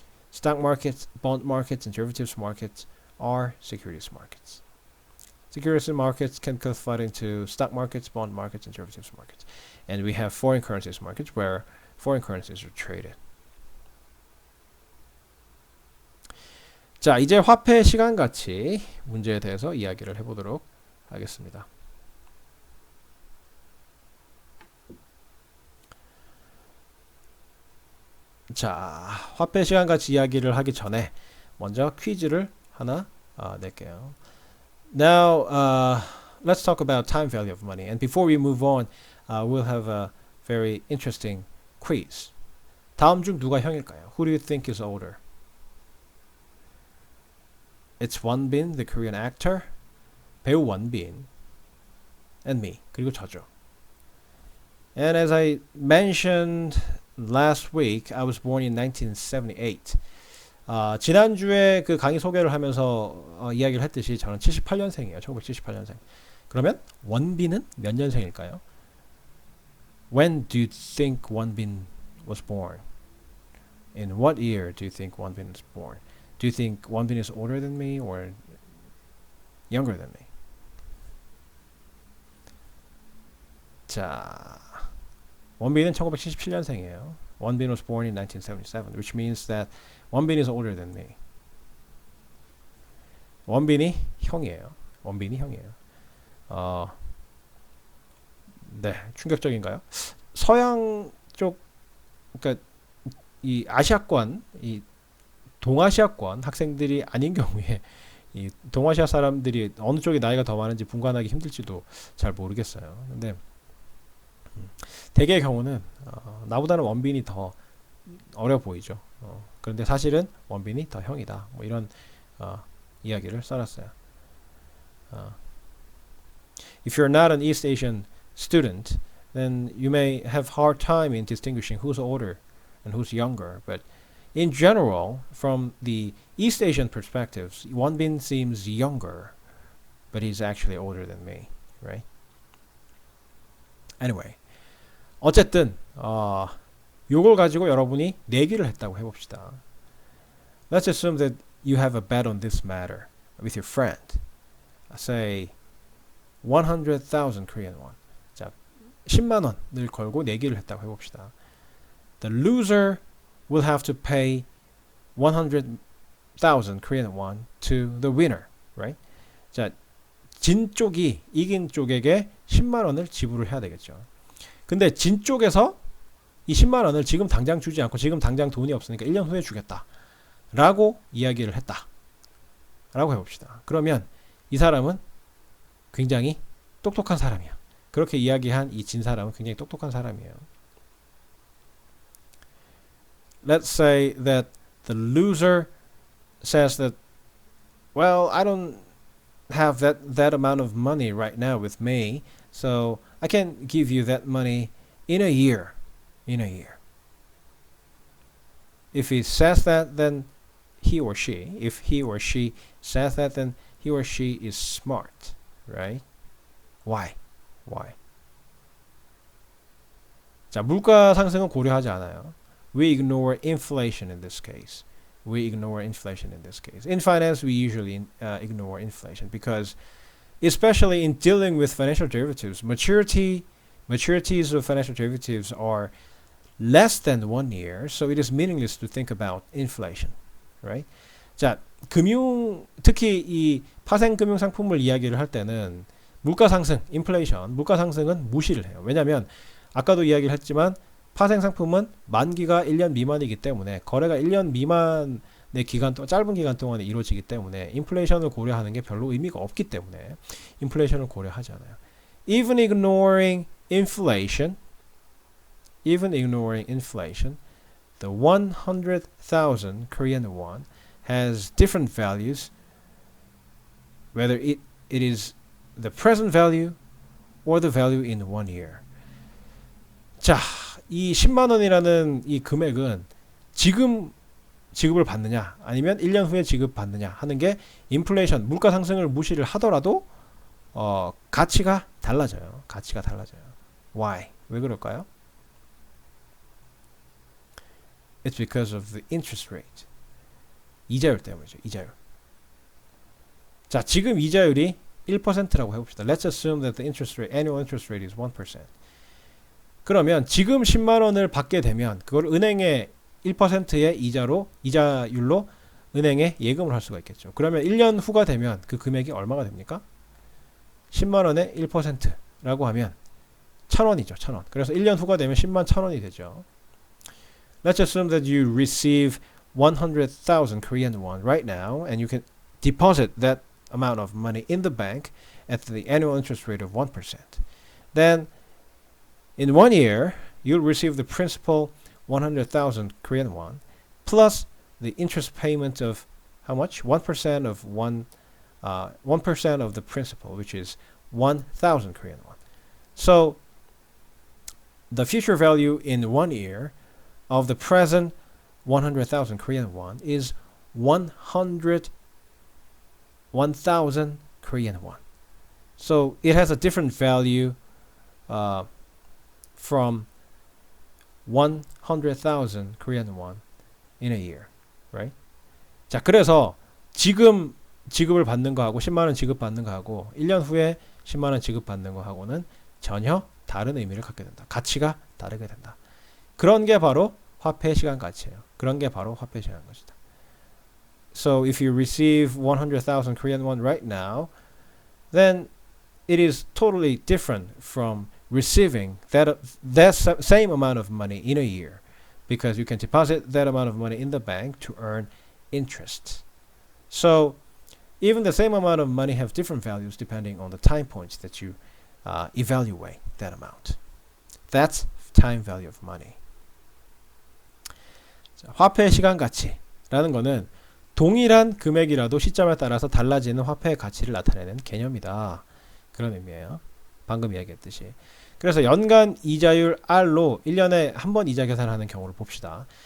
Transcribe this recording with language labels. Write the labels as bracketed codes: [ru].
[en] Stock markets, bond markets, and derivatives markets are securities markets. Securities markets can be classified into stock markets, bond markets, and derivatives markets. And we have foreign currencies markets where foreign currencies are traded. [ko] 자, 이제 화폐 시간가치 문제에 대해서 이야기를 해보도록 하겠습니다. 자, 화폐 시간가치 이야기를 하기 전에 먼저 퀴즈를 하나 낼게요. [en] Now, let's talk about time value of money. And before we move on, we'll have a very interesting quiz. [ko] 다음 중 누가 형일까요? [en] Who do you think is older? It's Wonbin, the Korean actor. [ko] 배우 원빈. [en] And me. [ko] 그리고 저죠. [en] And as I mentioned last week, I was born in 1978. [ko] 지난주에 그 강의 소개를 하면서 이야기를 했듯이 저는 78년생이에요. 1978년생. 그러면 원빈은 몇 년생일까요? [en] When do you think 원빈 was born? In what year do you think 원빈 was born? Do you think 원빈 is older than me or younger than me? [ko] 자, 원빈은 1977년생이에요. [en] 원빈 was born in 1977, which means that 원빈 is older than me. [ko] 원빈이 형이에요. 원빈이 형이에요. 네, 충격적인가요? 서양 쪽, 그러니까 이 아시아권, 이 동아시아권 학생들이 아닌 경우에 이 동아시아 사람들이 어느 쪽이 나이가 더 많은지 분간하기 힘들지도 잘 모르겠어요. 근데 대개의 경우는 나보다는 원빈이 더 어려 보이죠. 그런데 사실은 원빈이 더 형이다. 뭐 이런 이야기를 써놨어요. [en] If you're not an East Asian student, then you may have hard time in distinguishing who's older and who's younger. But in general, from the East Asian perspectives, Wonbin seems younger, but he's actually older than me, right? [ko] Anyway, 어쨌든 요걸 가지고 여러분이 내기를 했다고 해봅시다. [en] Let's assume that you have a bet on this matter with your friend. Say 100,000 Korean won. [ko] 자, 10만 원을 걸고 내기를 했다고 해봅시다. [en] The loser will have to pay 100,000 Korean won to the winner, right? [ko] 자, 진 쪽이 이긴 쪽에게 10만 원을 지불을 해야 되겠죠. 근데 진 쪽에서 이 10만 원을 지금 당장 주지 않고 지금 당장 돈이 없으니까 1년 후에 주겠다 라고 이야기를 했다 라고 해봅시다. 그러면 이 사람은 굉장히 똑똑한 사람이야. 그렇게 이야기한 이 진 사람은 굉장히 똑똑한 사람이에요. [en] Let's say that the loser says that, well, I don't have that amount of money right now with me, so I can give you that money in a year. In a year. If he says that, then he or she, if he or she says that, then he or she is smart, right? Why? Why? [ko] 자, 물가 상승은 고려하지 않아요. [en] We ignore inflation in this case. We ignore inflation in this case. In finance, we usually ignore inflation because, especially in dealing with financial derivatives, maturities of financial derivatives are less than 1 year, so it is meaningless to think about inflation, right? [ko] 자, 특히 이 파생금융 상품을 이야기를 할 때는 물가 상승, 인플레이션, 물가 상승은 무시를 해요. 왜냐하면 아까도 이야기를 했지만 파생 상품은 만기가 1년 미만이기 때문에 거래가 1년 미만의 짧은 기간 동안에 이루어지기 때문에 인플레이션을 고려하는 게 별로 의미가 없기 때문에 인플레이션을 고려하지 않아요. [en] Even ignoring inflation, the 100,000 Korean won has different values, whether it is the present value or the value in 1 year. [ko] 자, 이 10만 원이라는 이 금액은 지금 지급을 받느냐 아니면 1년 후에 지급받느냐 하는 게 인플레이션, 물가 상승을 무시를 하더라도 가치가 달라져요. 가치가 달라져요. Why? 왜 그럴까요? [en] It's because of the interest rate. [ko] 이자율 때문이죠. 이자율. 자, 지금 이자율이 1%라고 해봅시다. [en] Let's assume that the interest rate, annual interest rate is 1%. [ko] 그러면 지금 10만 원을 받게 되면 그걸 은행에 1%의 이자율로 은행에 예금을 할 수가 있겠죠. 그러면 1년 후가 되면 그 금액이 얼마가 됩니까? 10만 원에 1%라고 하면 1,000원이죠. 1,000원. 그래서 1년 후가 되면 10만 1,000원이 되죠. [en] Let's assume that you receive 100,000 Korean won right now and you can deposit that amount of money in the bank at the annual interest rate of 1%. Then in 1 year, you'll receive the principal 100,000 Korean won plus the interest payment of how much? 1% of 1% of the principal, which is 1,000 Korean won. So the future value in 1 year of the present 100,000 Korean won is 100,000 Korean won. So it has a different value from 100,000 Korean won in a year, right? [ko] 자, 그래서 지금 지급을 받는 거하고 10만 원 지급받는 거하고 1년 후에 10만 원 지급받는 거하고는 전혀 다른 의미를 갖게 된다. 가치가 다르게 된다. 그런 게 바로 화폐 시간 가치예요. 그런 게 바로 화폐 시간 가치다. [en] So if you receive 100,000 Korean won right now, then it is totally different from receiving that same amount of money in a year, because you can deposit that amount of money in the bank to earn interest. So even the same amount of money have different values depending on the time points that you evaluate that amount. That's time value of money. [ko] 자, 화폐 시간 가치라는 거는 동일한 금액이라도 시점에 따라서 달라지는 화폐의 가치를 나타내는 개념이다. 그런 의미예요. 방금 이야기했듯이. 그래서 연간 이자율 R로 1년에 한 번 이자 계산하는 경우를 봅시다.